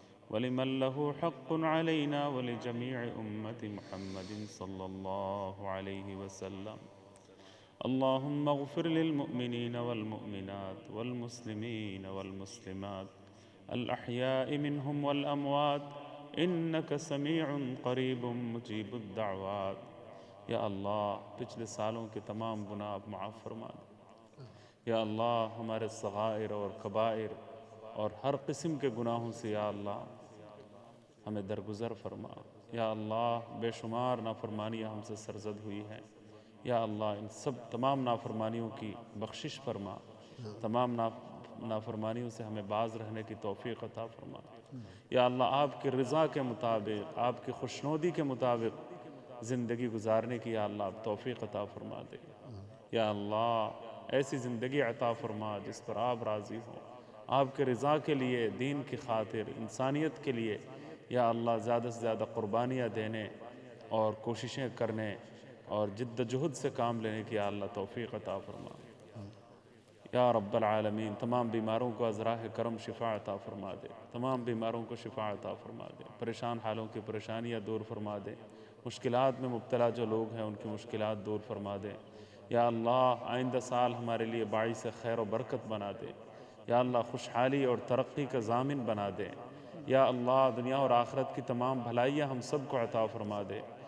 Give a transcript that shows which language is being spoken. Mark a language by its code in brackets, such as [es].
[ar] ولمن له حق علينا ولجميع أمة محمد صلى الله عليه وسلم. اللهم اغفر للمؤمنين والمؤمنات والمسلمين والمسلمات الأحياء منهم والأموات إنك سميع قریب مجیب الدعوات. [ur] یا اللہ پچھلے سالوں کے تمام گناہ آپ معاف فرما دیں. یا اللہ ہمارے صغائر اور کبائر اور ہر قسم کے گناہوں سے یا اللہ ہمیں درگزر فرما. یا اللہ بے شمار نافرمانیاں ہم سے سرزد ہوئی ہیں. یا اللہ ان سب تمام نافرمانیوں کی بخشش فرما. تمام نافرمانیوں سے ہمیں باز رہنے کی توفیق عطا فرما. یا اللہ آپ کی رضا کے مطابق آپ کی خوشنودی کے مطابق زندگی گزارنے کی یا اللہ آپ توفیق عطا فرما دے. یا اللہ ایسی زندگی عطا فرما جس پر آپ راضی ہوں. آپ کے رضا کے لیے دین کی خاطر انسانیت کے لیے یا اللہ زیادہ سے زیادہ قربانیاں دینے اور کوششیں کرنے اور جد و جہد سے کام لینے کی یا اللہ توفیق عطا فرما. یا رب العالمین تمام بیماروں کو از راہ کرم شفا عطا فرما دے. تمام بیماروں کو شفا عطا فرما دے. پریشان حالوں کی پریشانیاں دور فرما دے. مشکلات میں مبتلا جو لوگ ہیں ان کی مشکلات دور فرما دے. یا اللہ آئندہ سال ہمارے لیے باعث خیر و برکت بنا دے. یا اللہ خوشحالی اور ترقی کا ضامن بنا دے. یا اللہ دنیا اور آخرت کی تمام بھلائیاں ہم سب کو عطا فرما دے.